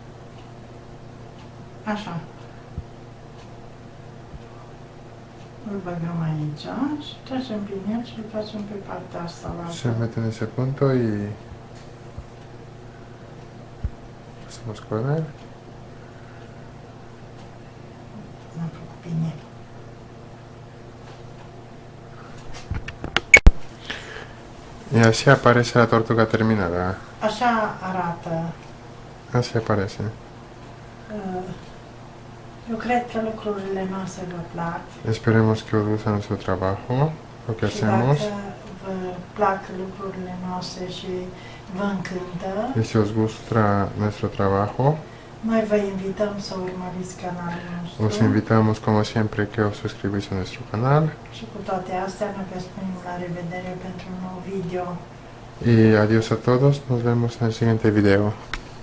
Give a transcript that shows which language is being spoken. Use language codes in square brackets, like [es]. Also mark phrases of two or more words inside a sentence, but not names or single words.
[ro] Așa. Îl băgăm aici și trecem prin el și îl facem pe partea asta la [es] Se [ro] altă. [es] mete en ese punto y hacemos con él. [ro] L-am făcut bine. [es] Y así aparece la tortuga terminada. [ro] Așa arată. [es] Así aparece. [ro] Eu cred că lucrurile noastre vă plac. [es] Esperemos que os guste nuestro trabajo, lo que [ro] Și [es] hacemos. [ro] dacă vă plac lucrurile noastre și vă încântă, [es] Y si os gusta nuestro trabajo, [ro] noi vă invităm să urmăriți canalul nostru. [es] os invitamos como siempre que os suscribáis a nuestro canal. [ro] Și cu toate astea ne vă spunem la revedere pentru un nou video. [es] Y adiós a todos, nos vemos en el siguiente video.